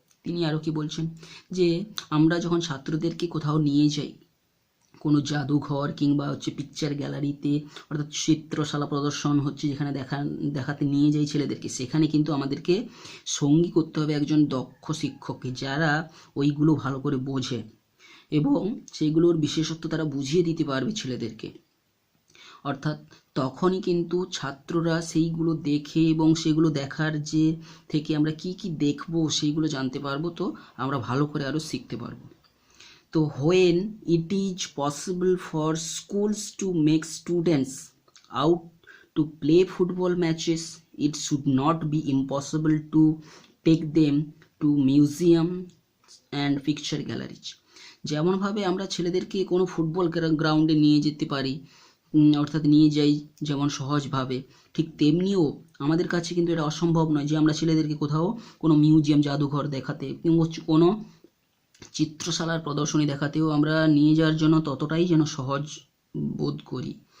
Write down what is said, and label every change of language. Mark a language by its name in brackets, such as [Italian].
[Bangla] তিনি আরও কি বলছেন যে আমরা যখন ছাত্রদেরকে কোথাও নিয়ে যাই, কোনো জাদুঘর কিংবা পিকচার গ্যালারিতে, অর্থাৎ চিত্রশালা প্রদর্শন হচ্ছে যেখানে দেখাতে নিয়ে যাই ছেলেদেরকে, সেখানে কিন্তু আমাদেরকে সঙ্গী করতে হবে একজন দক্ষ শিক্ষককে, যারা ওইগুলো ভালো করে বোঝে এবং সেইগুলোর বিশেষত্ব তারা বুঝিয়ে দিতে পারবে ছেলেদেরকে। অর্থাৎ তখনই কিন্তু ছাত্ররা সেইগুলো দেখে এবং সেগুলো দেখার যে থেকে আমরা কি কি দেখব সেইগুলো জানতে পারবো, তো আমরা ভালো করে আরও শিখতে পারবো। [English] তো when it is possible for schools to make students out to play football matches, it should not be impossible to take them to museum and picture galleries. [Bangla] যেমনভাবে আমরা ছেলেদেরকে কোনো ফুটবল গ্রাউন্ডে নিয়ে যেতে পারি, অর্থাৎ নিয়ে যাই যেমন সহজভাবে, ঠিক তেমনিও আমাদের কাছে কিন্তু এটা অসম্ভব নয় যে আমরা ছেলেদেরকে কোথাও কোনো মিউজিয়াম, জাদুঘর দেখাতে কিংবা কোনো চিত্রশালার প্রদর্শনী দেখাতেও আমরা নিয়ে যাওয়ার জন্য ততটাই যেন সহজ বোধ করি।